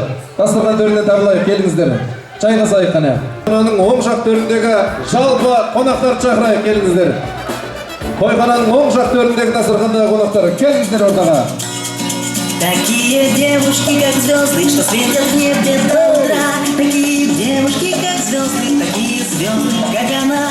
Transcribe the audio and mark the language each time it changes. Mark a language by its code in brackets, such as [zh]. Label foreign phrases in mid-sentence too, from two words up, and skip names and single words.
[kk] Дастархан төрінен табылай, келіңіздер. Жайғасайық қана. Қойхананың оң жақ төріндегі жалпы қонақтар шақырайық, келіңіздер. Қойхананың оң жақ төріндегі дастархандағы қонақтар, келіңіздер ортаға. [ru] Такие девушки, как звезды, что светят в небе до утра. Такие девушки, как звезды, такие звезды, как она.